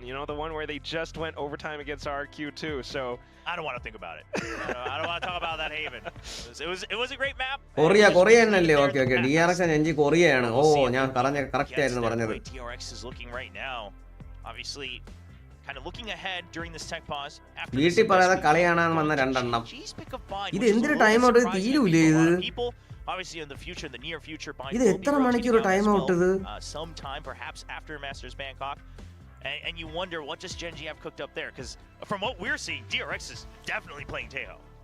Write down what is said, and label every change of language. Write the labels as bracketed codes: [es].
[en] The one where they just went overtime against RQ2. So I don't want to think about it. I don't want to talk about that Haven. It was a great map. [ml] Korean അല്ലേ? Okay DRX Gen.G കൊറിയയാണ്. ഓ ഞാൻ correct ആയിരുന്നു പറഞ്ഞത്. [en] DRX is looking right now. Obviously kind of looking ahead during this tech pause. [ml] വീട്ടിൽ പറയാതെ കളി കാണാൻ വന്ന രണ്ടെണ്ണം. ഇത് എന്തൊരു ടൈം ഔട്ട് തീരൂലേ ഇത്? [en] Obviously, in the future, in the near future, [ml] ഇത് എത്ര മണിക്കൂർ ടൈം ഔട്ട് ഇത്? [en] Sometime, perhaps after Masters Bangkok, and you wonder what does Gen.G have cooked up there? Because from what we're seeing, DRX is definitely playing Teo.